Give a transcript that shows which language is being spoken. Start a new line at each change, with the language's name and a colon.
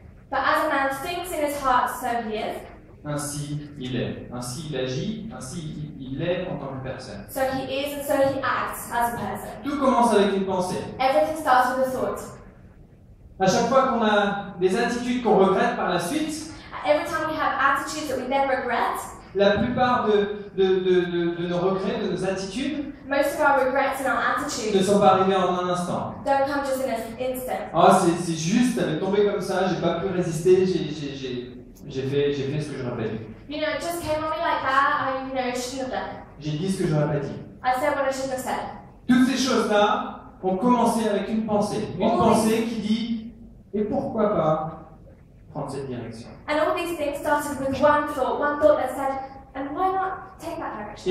English: but as a man thinks in his heart, so he is.
French: ainsi il est. Ainsi il agit, ainsi il est en tant que personne.
English: So he is, and so he acts as a person.
French: Tout commence avec une pensée.
English: Everything starts with a thought.
French: À chaque fois qu'on a des attitudes qu'on regrette par la suite,
English: Every time we have attitudes that we then regret,
French: La plupart de nos regrets, de nos attitudes,
English: most of our regrets and our
French: ne
English: attitudes
French: sont pas arrivés en un instant.
English: don't come just in an instant.
French: Ah, c'est juste, ça m'est tombé comme ça, j'ai pas pu résister, j'ai fait ce que j'aurais pas dit.
English: You know, it just came on me like that. I shouldn't have done it.
French: J'ai dit ce que j'aurais pas dit.
English: I said what I shouldn't have said.
French: Toutes ces choses-là ont commencé avec une pensée. Une pensée qui dit « Et pourquoi pas prendre cette direction ?»
English: And all these things started with one thought that said, and why not take that direction?